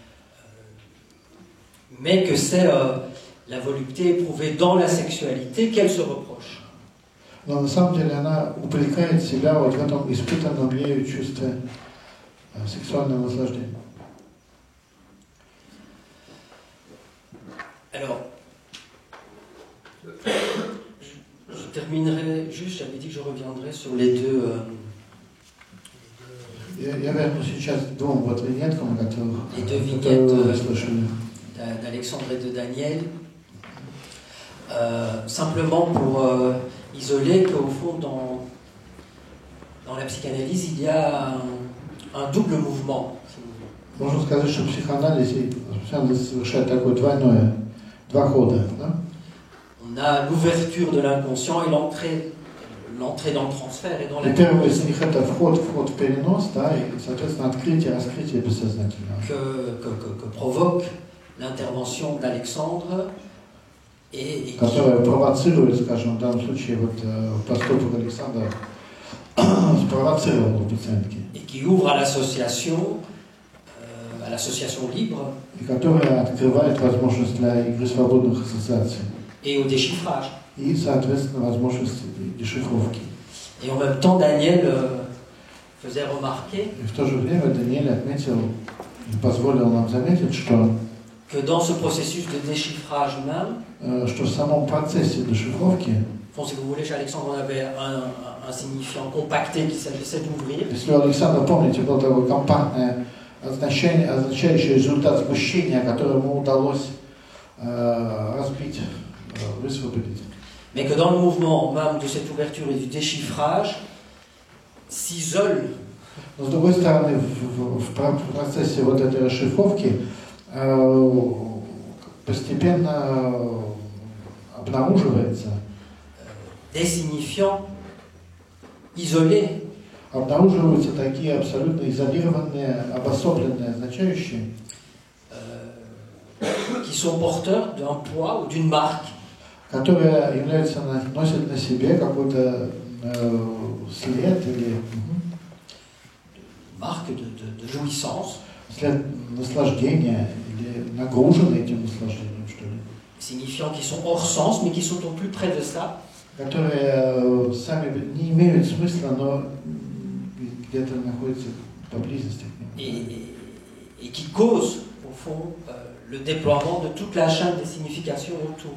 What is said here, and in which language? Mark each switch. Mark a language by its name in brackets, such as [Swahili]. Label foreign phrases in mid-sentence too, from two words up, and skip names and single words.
[French] Mais que c'est la volupté éprouvée dans la sexualité qu'elle se reproche. [Russian] Но на самом деле она упрекает себя вот в этом испытанном ею чувстве сексуального наслаждения. [French] Alors, je terminerai juste, j'avais dit que je reviendrai sur les deux... [Russian] Я вернусь сейчас к двум вот виньеткам, которые вы слышали. [French] d'Alexandre et de Daniel, simplement pour isoler qu'au fond, dans la psychanalyse, il y a un double mouvement. [Russian] Можно сказать, что в психоанализе совершает такое два хода. Да? [French] On a l'ouverture de l'inconscient et l'entrée dans le transfert et dans la... [Russian] Первый из них это вход в перенос, да, и, соответственно, открытие, раскрытие бессознательного. [French] Que provoque l'intervention d'Alexandre et [Russian] которая провоцирует, скажем, в данном случае вот поступок Александра спровоцировал у пациентки. [French] Et qui ouvre à l'association libre. [Russian] И которая открывает возможность для игры свободных ассоциаций. [French] Et au déchiffrage. [Russian] И, соответственно, возможность дешифровки. [French] Et en même temps, Daniel faisait remarquer. [Russian] И в то же время Даниэль отметил, позволил нам заметить, что [French] que dans ce processus de déchiffrage même, [Russian] что в самом процессе дешифровки, [French] si vous voulez, chez Alexandre, on avait un signifiant compacté qu'il s'agissait d'ouvrir. [Russian] Если у Александра, помните, было такое компактное означающее результат сгущения, которое ему удалось разбить, высвободить. [French] Mais que dans le mouvement même de cette ouverture et du déchiffrage, s'isolent. [Russian] Но с другой стороны, в процессе вот этой расшифровки постепенно обнаруживается [French] des signifiants isolés, [Russian] обнаруживаются такие абсолютно изолированные, обособленные, означающие, [French] qui sont porteurs d'un poids ou d'une marque. [Russian] которые являются, носят на себе какой-то след или [French] Marque de jouissance. [Russian] След наслаждения или нагружены этим наслаждением, что ли. [French] Signifiants qui sont hors sens, mais qui sont au plus près de ça. [Russian] Которые сами не имеют смысла, но где-то находятся поблизости к ним. [French] Et qui causent, au fond, le déploiement de toute la chaîne des significations autour.